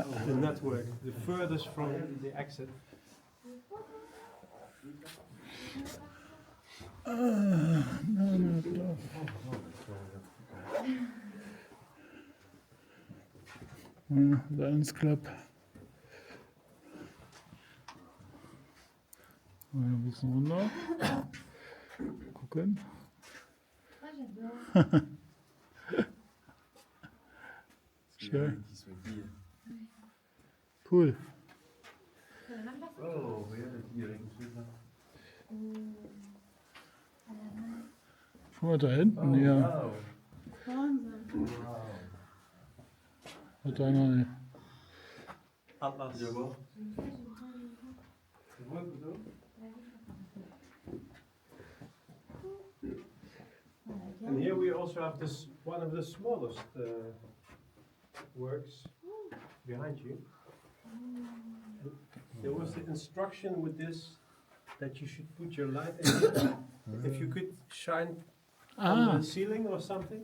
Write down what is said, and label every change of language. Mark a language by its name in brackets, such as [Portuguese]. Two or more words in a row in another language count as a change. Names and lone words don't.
[English] network, the furthest from the exit. Lions Club. [German] Mal ein bisschen runter. Gucken. [French] Moi j'adore. [German] Schön. [French] Qui sont qui? Cool. C'est la même personne. Oh, regarde le petit ring, c'est ça. À la main. [German] Guck mal da hinten, ja. Wow. Wahnsinn. Wow. Hat einer. Atlas. [French] Tu vas voir? Ça, j'ai bien aimé. Tu vois le photo? Voilà, [English] And here we also have this one of the smallest works behind you. There was the instruction with this that you should put your light in here. If you could shine on the ceiling or something,